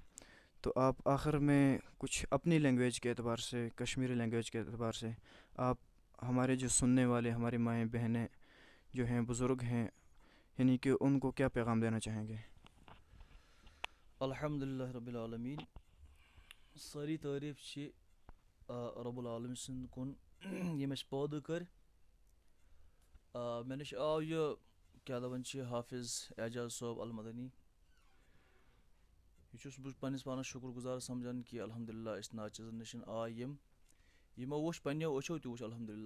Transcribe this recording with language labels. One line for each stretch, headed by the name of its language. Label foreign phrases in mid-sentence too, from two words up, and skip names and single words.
Urdu: تو آپ آخر میں کچھ اپنی لینگویج کے اعتبار سے، کشمیری لینگویج کے اعتبار سے، آپ ہمارے جو سننے والے، ہماری مائیں بہنیں جو ہیں، بزرگ ہیں، یعنی کہ ان کو کیا پیغام دینا چاہیں گے؟
Arabic: الحمدللہ رب العالمین،
Kashmiri: ساری تعریف چھ
Arabic: رب العالمین
Kashmiri: سند کن یم اس پودٕ کر. مےٚ نِش آو یہ کیٛاہ دَپان چھِ حافظ اعجاز صٲب المدنی. یہ چھُس بہٕ پنٛنِس پانَس شُکر گُزار سمجھان کہ الحمدللہ أسۍ ناچیزن نِش آے یِمو وُچھ پنٛنیو أچھو تہِ وُچھ الحمدللہ.